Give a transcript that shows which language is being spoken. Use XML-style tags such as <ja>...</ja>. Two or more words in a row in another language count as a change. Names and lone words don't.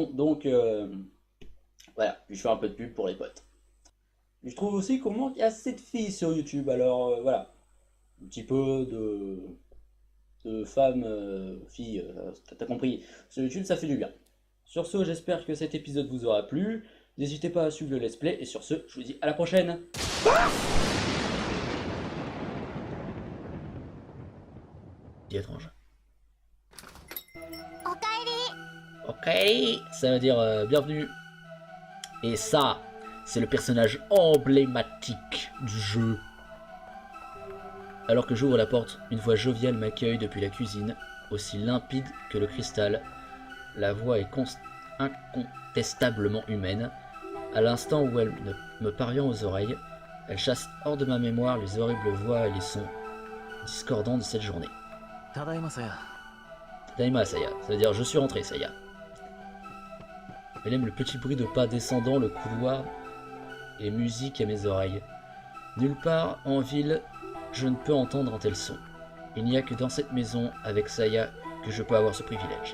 <fr>Donc voilà, puis je fais un peu de pub pour les potes. Je trouve aussi qu'on manque assez de filles sur YouTube, alors voilà, un petit peu de femmes, filles, t'as compris, sur YouTube ça fait du bien. Sur ce, j'espère que cet épisode vous aura plu, n'hésitez pas à suivre le let's play, et sur ce, je vous dis à la prochaine. C'est étrange.</fr> <ja>おかえり</ja> <fr>Ok, ça veut dire bienvenue. Et ça, c'est le personnage emblématique du jeu. Alors que j'ouvre la porte, une voix joviale m'accueille depuis la cuisine, aussi limpide que le cristal. La voix est incontestablement humaine. À l'instant où elle me parvient aux oreilles, elle chasse hors de ma mémoire les horribles voix et les sons discordants de cette journée.</fr> <ja>ただいまさや。</ja> <fr>Daima Saya, ça veut dire je suis rentré Saya. Elle aime le petit bruit de pas descendant le couloir et musique à mes oreilles. Nulle part en ville, je ne peux entendre un tel son. Il n'y a que dans cette maison avec Saya que je peux avoir ce privilège.</fr>